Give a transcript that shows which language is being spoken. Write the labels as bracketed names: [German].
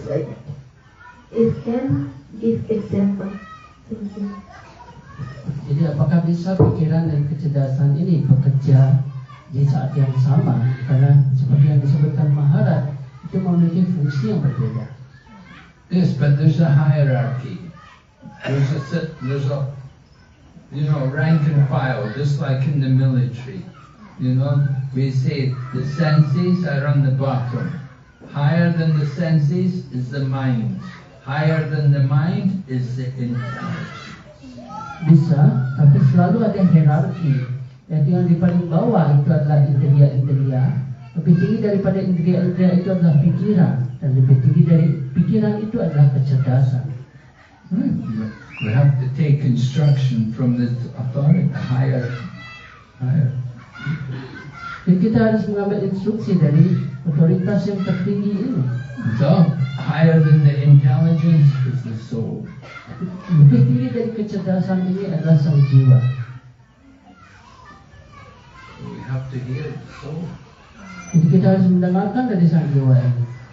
[English] Like, it can give example. Thank you. [Indonesian] Jadi apakah bisa pikiran dan kecerdasan ini bekerja di saat yang sama? Karena seperti yang disebutkan Maharaj, itu memiliki fungsi yang berbeda. [English] Yes, but there's a hierarchy. There's a rank and file, just like in the military. We say the senses are on the bottom. Higher than the senses is the mind. Higher than the mind is the intelligence. [Indonesian] Bisa, tapi selalu ada hierarki. Yaitu yang di paling bawah itu adalah indria-indria. Lebih tinggi daripada indria-indria itu adalah pikiran, dan lebih tinggi dari pikiran itu adalah kecerdasan. [English] We have to take instruction from this authority, higher. [Indonesian] Jadi kita harus mengambil instruksi dari otoritas yang tertinggi ini. [English] So, higher than the intelligence is the soul. [Indonesian] Lebih tinggi dari kecerdasan ini adalah sang jiwa. [English] We have to hear the soul. [Indonesian] Jadi kita harus mendengarkan dari sang jiwa ini.